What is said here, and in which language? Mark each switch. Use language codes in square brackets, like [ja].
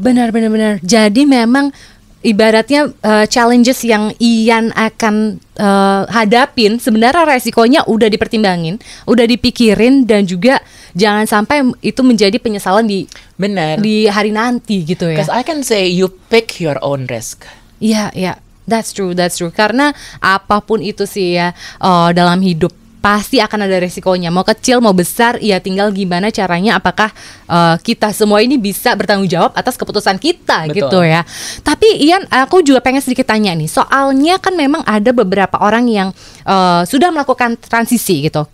[id] Benar. Jadi memang ibaratnya challenges yang Ian akan hadapin, sebenarnya resikonya udah dipertimbangin, udah dipikirin, dan juga jangan sampai itu menjadi penyesalan di hari nanti gitu ya. [en] Because I can say you pick your own risk. That's true. [id] Karena apapun itu sih ya, dalam hidup pasti akan ada resikonya, mau kecil mau besar, ya tinggal gimana caranya, apakah kita semua ini bisa bertanggung jawab atas keputusan kita. Gitu ya. Tapi Ian, aku juga pengen sedikit tanya nih, soalnya kan memang ada beberapa orang yang sudah melakukan transisi gitu.